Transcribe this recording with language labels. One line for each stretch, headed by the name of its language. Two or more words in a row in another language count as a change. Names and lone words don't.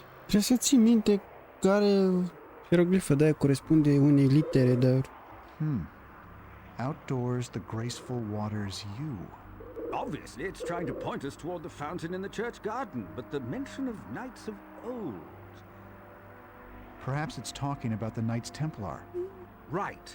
Romanian: Trebuie să ții minte care hieroglifă de aia corespunde unei litere, dar...
English: Outdoors, the graceful waters you. Obviously, it's trying to point us toward the fountain in the church garden, but the mention of knights of old. Perhaps it's talking about the Knights Templar. Right.